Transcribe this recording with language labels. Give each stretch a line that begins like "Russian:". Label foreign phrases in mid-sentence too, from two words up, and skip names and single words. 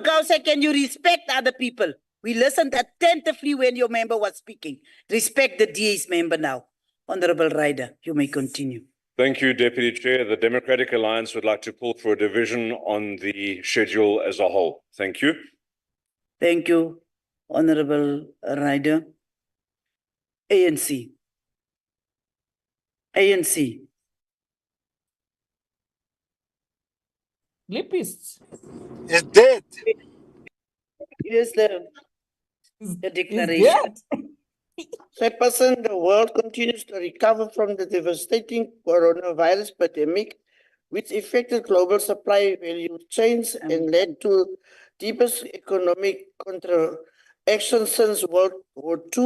English: Makause, can you respect other people? We listened attentively when your member was speaking. Respect the DA's member now. Honorable Ryder, you may continue. Thank you, Deputy Chair. The Democratic Alliance would like to call for a division on the schedule as a whole. Thank you. Thank you, Honorable Ryder. ANC. ANC. Lipists. It's dead. Here's the declaration. Chairperson, the world continues to recover from the devastating coronavirus pandemic, which affected global supply value chains and led to deepest economic contraction since World War II.